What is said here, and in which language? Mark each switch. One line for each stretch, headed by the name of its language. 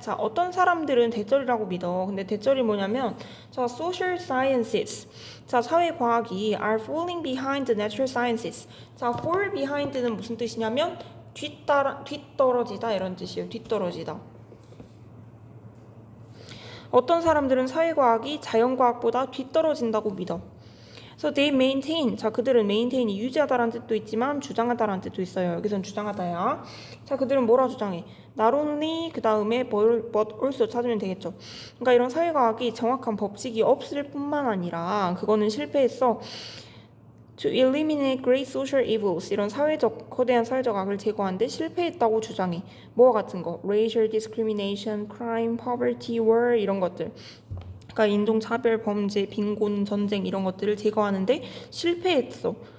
Korean: 자, 어떤 사람들은 대절이라고 믿어. 근데 대절이 뭐냐면 자, social sciences. 자, 사회과학이
English: are falling behind the natural sciences.
Korean: 자, fall behind는 무슨 뜻이냐면 뒤떨어지다 이런 뜻이에요. 뒤떨어지다. 어떤 사람들은 사회과학이 자연과학보다 뒤떨어진다고 믿어.
English: So they maintain.
Korean: 자, 그들은 maintain이 유지하다라는 뜻도 있지만 주장하다라는 뜻도 있어요. 여기선 주장하다야. 자, 그들은 뭐라 주장해? Not only 그 다음에 but also 찾으면 되겠죠. 그러니까 이런 사회과학이 정확한 법칙이 없을 뿐만 아니라 그거는 실패했어.
English: To eliminate great social evils
Korean: 이런 거대한 사회적 악을 제거하는데 실패했다고 주장해. 뭐와 같은 거?
English: Racial discrimination, crime, poverty, war
Korean: 이런 것들. 그러니까 인종차별, 범죄, 빈곤, 전쟁 이런 것들을 제거하는데 실패했어.